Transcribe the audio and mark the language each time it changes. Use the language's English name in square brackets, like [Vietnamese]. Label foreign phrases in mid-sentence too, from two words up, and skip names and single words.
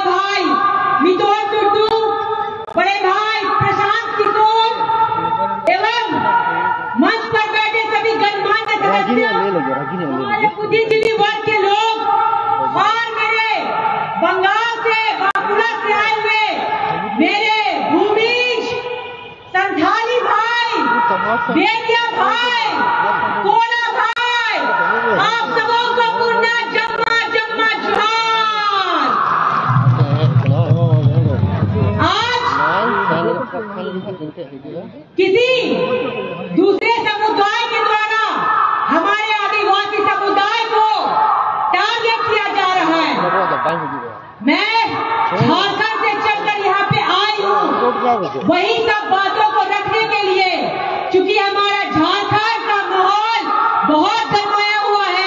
[Hindi] भाई मितोल टुड्डू, बड़े भाई प्रशांत किशोर एवं मंच पर बैठे सभी गणमान्य सदस्य, हमारे बुद्धिजीवी वर्ग के लोग और मेरे बंगाल से बांकुड़ा से आए हुए मेरे भूमिज संथाली भाई, बेरिया भाई, कोला भाई, आप सबों को पुण्य जम्मा जम्मा जोहार। आज किसी दूसरे समुदाय के द्वारा हमारे आदिवासी समुदाय को टारगेट किया जा रहा है। मैं झारखंड से चलकर यहाँ पे आई हूँ वही सब बातों को रखने के लिए, क्योंकि हमारा झारखंड का माहौल बहुत गरमाया हुआ है।